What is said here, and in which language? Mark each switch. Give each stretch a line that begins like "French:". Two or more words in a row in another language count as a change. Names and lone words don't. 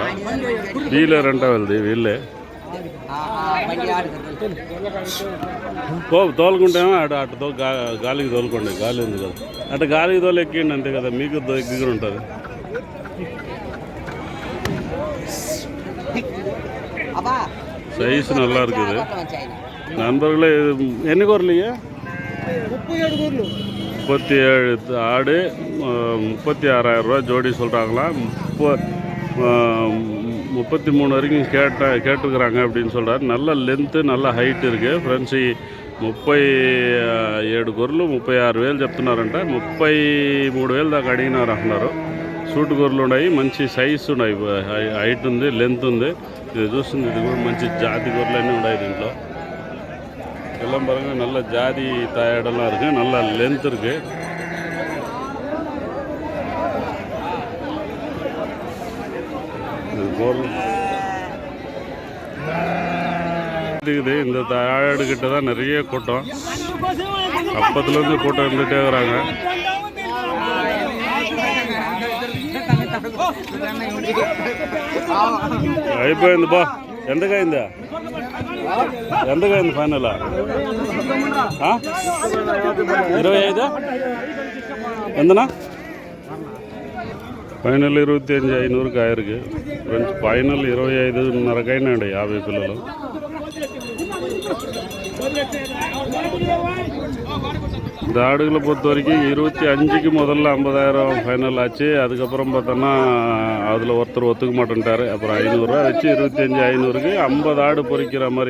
Telugu: వీళ్ళేరంట వీళ్ళే తోలుకుంటేమో అటు గాలికి తోలుకోండి. గాలి ఉంది కదా, అటు గాలికి తోలు ఎక్కిండి అంతే కదా, మీకు దగ్గర ఉంటుంది.
Tamil: సైజు நல்லா இருக்குது. நண்பர்களே என்ன குரல்? 37 ஆடு 36,000 ரூபா ஜோடி சொல்கிறாங்களாம். 33 வரைக்கும் கேட்டுருக்குறாங்க அப்படின்னு சொல்கிறாரு. நல்ல லென்த்து, நல்ல హైట్ இருக்குது.
Telugu: ఫ్రెండ్స్ 37 గొర్రెలు 36,000 చెప్తున్నారంట. 33,000 దాకా అడిగినారు అంటున్నారు. సూట్ గొర్రెలు ఉన్నాయి, మంచి సైజు ఉన్నాయి, హైట్ ఉంది, లెంత్ ఉంది. ఇది చూస్తుంది, ఇది కూడా మంచి జాతి గొర్రెలు అన్నీ ఉన్నాయి దీంట్లో.
Tamil: எல்லாம் பாருங்க, நல்ல ஜாதி தாயாடெல்லாம் இருக்குது, நல்ல லென்த் இருக்குது. இந்த தாயாடு கிட்ட தான் நிறைய கூட்டம். அப்பத்துலேருந்து கூட்டம் இருந்துகிட்டே இருக்கிறாங்க.
Telugu: అయిపోయిందిపా. ఎంతకైందా? ఎంతకైంది ఫైనల్? 25 ఎంతనా? ఫైనల్ 25,500కి ఆయిருக்கு. ఫ్రెండ్స్ ఫైనల్ 25,500కి అయినాయండి 50 పిల్లలు.
Tamil: இந்த ஆடுகளை பொறுத்த வரைக்கும் 25க்கு முதல்ல 50,000 ஃபைனல் ஆச்சு. அதுக்கப்புறம் பார்த்தோன்னா அதில் ஒருத்தர் ஒத்துக்க மாட்டேன்ட்டார். அப்புறம் 500 ரூபா வச்சு 25,500க்கு 50 ஆடு பொறிக்கிற மாதிரி.